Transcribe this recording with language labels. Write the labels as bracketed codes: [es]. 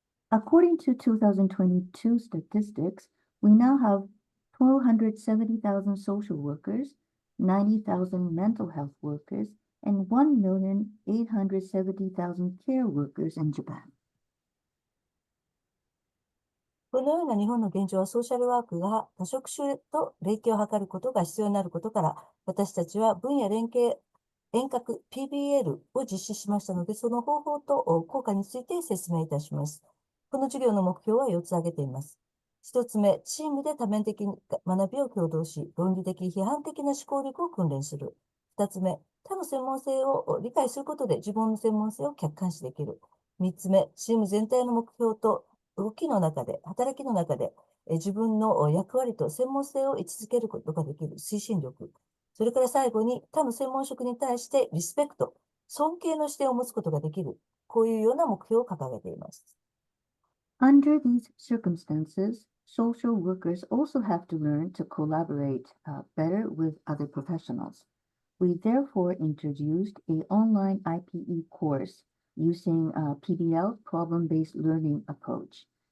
[en] According to 2022 statistics, we now have 1,270,000 social workers, 90,000 mental health workers, and 1,870,000 care workers in Japan. [ja] このような日本の現状はソーシャルワークが多職種と連携を図ることが必要になることから、私たちは分野連携遠隔 PBL を実施しましたので、その方法と効果について説明いたします。この授業の目標は4つ挙げています。1つ目、チームで多面的学びを共同し、論理的、批判的な思考力を訓練する。 2つ目、他の専門性を理解することで自分の専門性を客観視できる。 3つ目、チーム全体の目標と動きの中で、働きの中で、自分の役割と専門性を位置づけることができる推進力。それから最後に他の専門職に対してリスペクト、尊敬の視点を持つことができる。こういうような目標を掲げています。 [en] Under these circumstances, social workers also have to learn to collaborate better with other professionals. We therefore introduced an online IPE course using PBL, problem-based learning approach.